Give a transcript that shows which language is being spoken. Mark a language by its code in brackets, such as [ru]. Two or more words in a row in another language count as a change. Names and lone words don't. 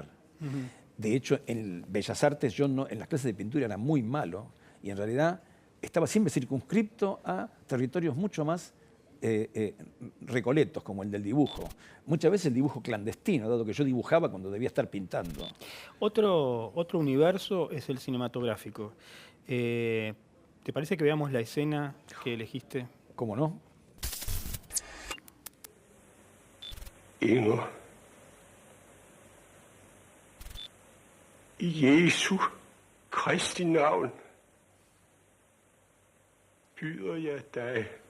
[es] De hecho, en Bellas Artes, en las clases de pintura era muy malo y en realidad estaba siempre circunscripto a territorios mucho más recoletos, como el del dibujo. Muchas veces el dibujo clandestino, dado que yo dibujaba cuando debía estar pintando. Otro universo es el cinematográfico. ¿Te parece que veamos la escena que elegiste? ¿Cómo no? [da] Inger, i Jesu Kristi navn byder jeg dig.